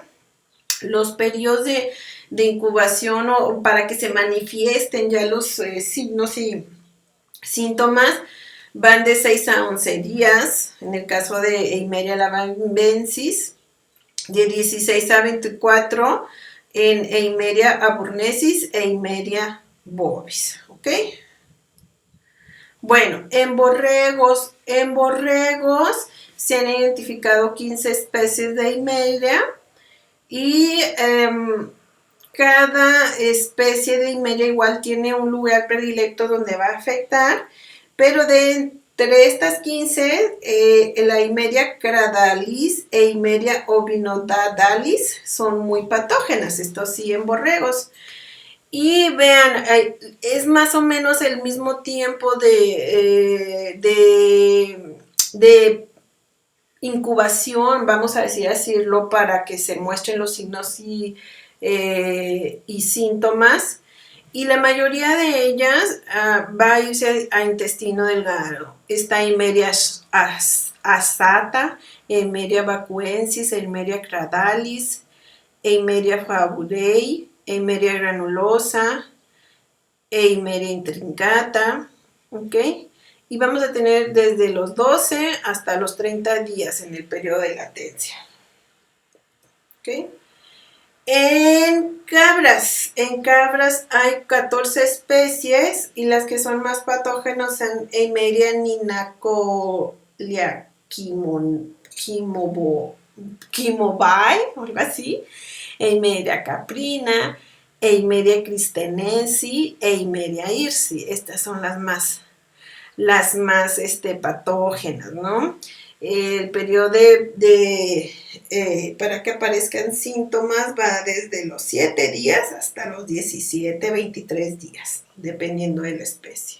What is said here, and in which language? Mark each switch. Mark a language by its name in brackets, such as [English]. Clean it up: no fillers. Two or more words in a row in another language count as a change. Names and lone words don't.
[Spanish] Los periodos de incubación o para que se manifiesten ya los signos y síntomas van de 6 a 11 días, en el caso de Eimeria lavamensis, de 16 a 24 en Eimeria aburnesis e Eimeria bovis, ¿ok? Bueno, en borregos se han identificado 15 especies de Eimeria. Y cada especie de Eimeria igual tiene un lugar predilecto donde va a afectar, pero de entre estas 15, la Eimeria cradalis e Eimeria ovinodadalis son muy patógenas, esto sí en borregos. Y vean, es más o menos el mismo tiempo de incubación, vamos a decirlo, para que se muestren los signos y síntomas. Y la mayoría de ellas va a irse a intestino delgado. Está Eimeria asata, Eimeria vacuensis, Eimeria cradalis, Eimeria faburei, Eimeria granulosa, Eimeria intrincata, ¿ok? Y vamos a tener desde los 12 hasta los 30 días en el periodo de latencia, ¿ok? En cabras hay 14 especies y las que son más patógenas son Eimeria ninacolia quimobae, o algo así, Eimeria caprina, Eimeria cristenensis, Eimeria hirsi. Estas son las más patógenas, ¿no? El periodo para que aparezcan síntomas va desde los 7 días hasta los 17, 23 días, dependiendo de la especie.